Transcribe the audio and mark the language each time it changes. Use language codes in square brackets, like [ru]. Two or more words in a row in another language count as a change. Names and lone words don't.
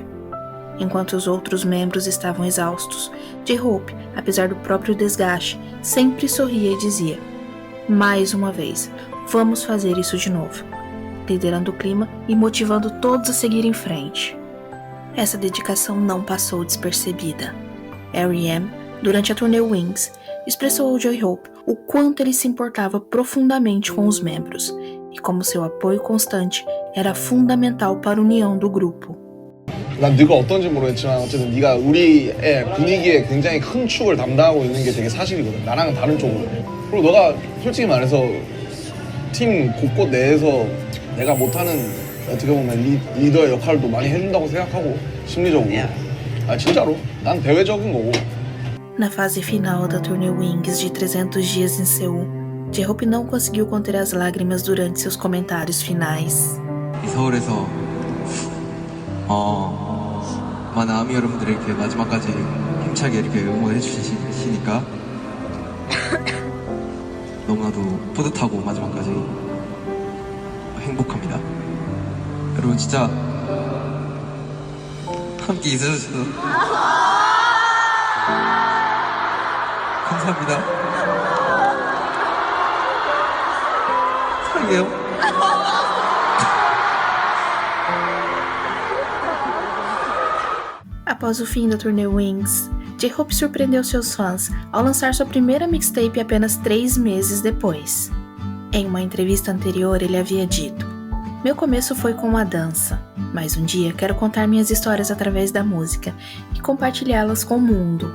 [pt] Enquanto os outros membros estavam exaustos, J-Hope, apesar do próprio desgaste, sempre sorria e dizia: mais uma vez, vamos fazer isso de novo, liderando o clima e motivando todos a seguir em frente. Essa dedicação não passou despercebida. R.E.M., durante a turnê Wings, expressou ao J-Hope o quanto ele se importava profundamente com os membros e como seu apoio constante era fundamental para a união do grupo. [ko] 난 네가 어떤지 모르겠지만 어쨌든 네가 우리의 분위기에 굉장히 큰 축을 담당하고 있는 게 되게 사실이거든. 나랑은 다른 쪽으로. 그리고 너가 솔직히 말해서 팀 곳곳 내에서 내가 못하는 어떻게 보면 리더의 역할도 많이 해준다고 생각하고 심리적으로. 아 진짜로. 난 대외적인 거고. [pt] Na fase final da turnê Wings de 300 dias em Seul, J-Hope não conseguiu conter as lágrimas durante seus comentários finais. [ko] 이 서울에서 많은 아미 여러분들이 이렇게 마지막까지 힘차게 이렇게 응원해 주시니까 너무나도 뿌듯하고 마지막까지 행복합니다. 여러분 진짜 함께 있어주셔서 감사합니다. 사랑해요. [pt] Após o fim da turnê Wings, J-Hope surpreendeu seus fãs ao lançar sua primeira mixtape apenas 3 meses depois. Em uma entrevista anterior, ele havia dito: "Meu começo foi com a dança, mas um dia quero contar minhas histórias através da música e compartilhá-las com o mundo."